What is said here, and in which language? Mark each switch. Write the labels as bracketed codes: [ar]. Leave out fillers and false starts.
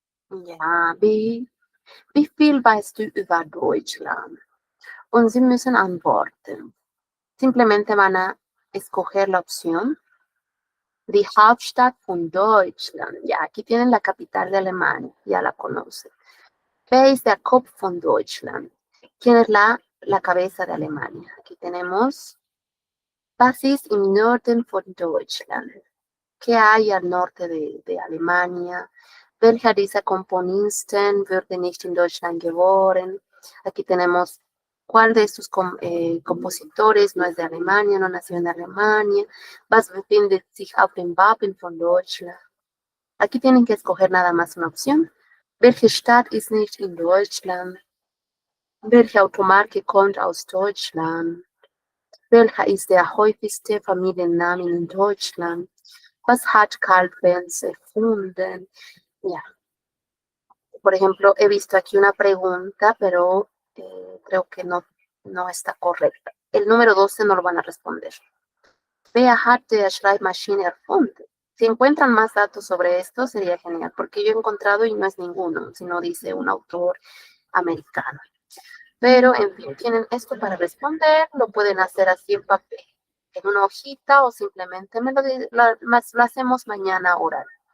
[de] Ja, wie viel weißt du über Deutschland? Und Sie müssen antworten. [es] Simplemente van a escoger la opción. [de] Die Hauptstadt von Deutschland. [es] Ya, aquí tienen la capital de Alemania, ya la conocen. [de] Wer ist der Kopf von Deutschland? [es] ¿Quién es la cabeza de Alemania? Aquí tenemos. [de] Was ist im Norden von Deutschland? [es] ¿Qué hay al norte de Alemania? [de] Welcher dieser Komponisten wurde nicht in Deutschland geboren? [es] Aquí tenemos cuál de estos compositores no es de Alemania, no nació en Alemania. [de] Was befindet sich auf dem Wappen von Deutschland? [es] Aquí tienen que escoger nada más una opción. [de] Welche Stadt ist nicht in Deutschland? Welche Automarke kommt aus Deutschland? Welcher ist der häufigste Familienname in Deutschland? Was hat Karl Benz erfunden? [es] Ya. Por ejemplo, he visto aquí una pregunta, pero creo que no está correcta. El número 12 no lo van a responder. [de] Wer hat der Schreibmaschine erfunden? [es] Si encuentran más datos sobre esto, sería genial, porque yo he encontrado y no es ninguno, sino dice un autor americano. Pero, en fin, tienen esto para responder, lo pueden hacer así en papel, en una hojita, o simplemente lo hacemos mañana oral.